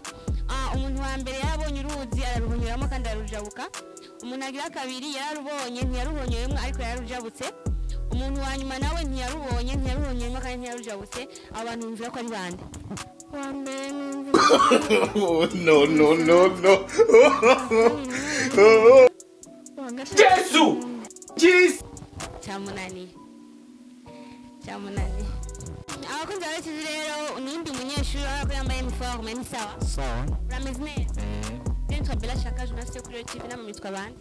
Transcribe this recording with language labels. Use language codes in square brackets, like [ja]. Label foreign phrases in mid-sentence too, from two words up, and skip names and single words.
[rn] Umuntu wa mbere yarabonye uruzi araruhonyuramo kandi ararujabuka. Umuntu agira kabiri yararubonye ntiyaruhonyoyemo ariko yararujabutse. Umuntu wa nyuma nawe ntiyaruhonyemo kandi ntiyarujabutse. Abantu bumvira ko ari bande? Wa mbere numva [en] No, no, no, no. [rn] wa gatatu cyamunaniye abakunzi ba TV rero n'undi munyeshuri urabona ko yambaye uniforme ni sawa sawa urameze neza nitwa Bella Shaka journaliste kuri TV namwe mitwa bande